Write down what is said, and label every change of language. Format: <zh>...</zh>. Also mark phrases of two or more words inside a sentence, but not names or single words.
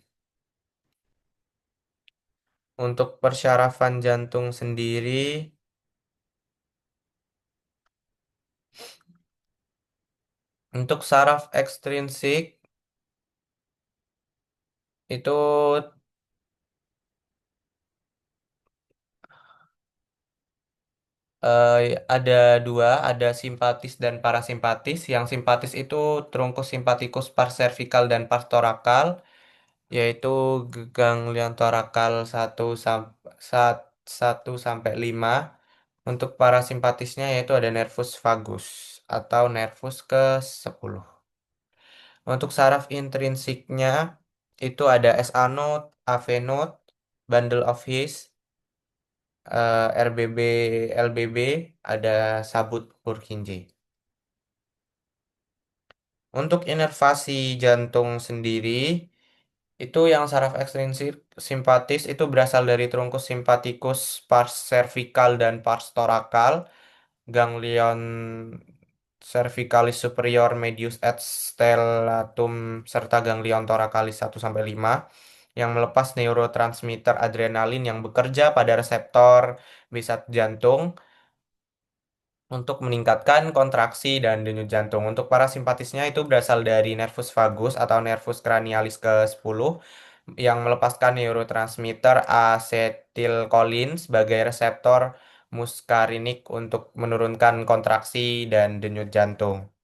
<id>Untuk persyarafan jantung sendiri, untuk saraf ekstrinsik itu eh, ada dua, ada simpatis dan parasimpatis. Yang simpatis itu trunkus simpatikus</id> <la>pars cervical</la> <id>dan</id> <la>pars thoracal,</la> <id>yaitu ganglion thoracal 1 sampai 5. Untuk parasimpatisnya yaitu ada</id> <la>nervus vagus</la> <id>atau nervus ke-10. Untuk saraf intrinsiknya itu ada</id> <en>SA node, AV node, bundle of His,</en> <id>RBB, LBB, ada sabut Purkinje. Untuk inervasi jantung sendiri, itu yang saraf ekstrinsik simpatis itu berasal dari trunkus simpatikus</id> <la>pars cervical</la> <id>dan</id> <la>pars thoracal, ganglion cervicalis superior medius et stellatum</la> <id>serta</id> <la>ganglion thoracalis</la> <id>1 sampai 5 yang melepas neurotransmitter adrenalin yang bekerja pada reseptor bisat jantung untuk meningkatkan kontraksi dan denyut jantung. Untuk parasimpatisnya itu berasal dari</id> <la>nervus vagus</la> <id>atau</id> <la>nervus cranialis</la> <id>ke-10 yang melepaskan neurotransmitter asetilkolin sebagai reseptor muskarinik untuk menurunkan kontraksi dan denyut jantung.</id>